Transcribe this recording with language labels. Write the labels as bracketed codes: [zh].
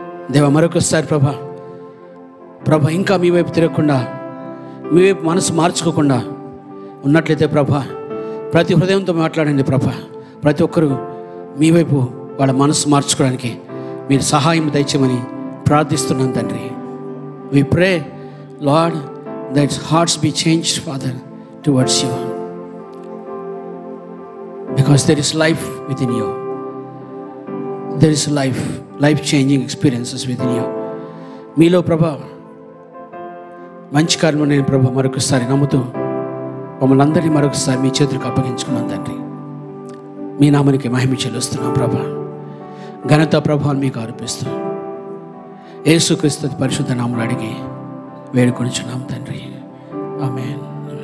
[te] దేవా, మరొకసారి ప్రభా ఇంకా మీ వైపు తిరగకుండా, మీ వైపు మనసు మార్చుకోకుండా ఉన్నట్లయితే ప్రభా, ప్రతి హృదయంతో మాట్లాడండి ప్రభా. ప్రతి ఒక్కరూ మీ వైపు వాళ్ళ మనసు మార్చుకోవడానికి మీరు సహాయం దయచేయమని ప్రార్థిస్తున్నాం తండ్రి. [en] We pray, Lord, that hearts be changed, Father, towards you, because there is life within you. There is life-changing experiences within you. [te] మీలో ప్రభా మంచి కార్యము నేను ప్రభా మరొకసారి నమ్ముతూ మమ్మల్ని అందరినీ మరొకసారి మీ చేతులకు అప్పగించుకున్నాం తండ్రి. మీ నామానికి మహిమ చెల్లిస్తున్నాం ప్రభా. ఘనత ప్రభావం మీకు ఆరోపిస్తాం. యేసుక్రీస్తు పరిశుద్ధ నామములో అడిగి వేడుకొనుచున్నాం తండ్రి. ఆమేన్.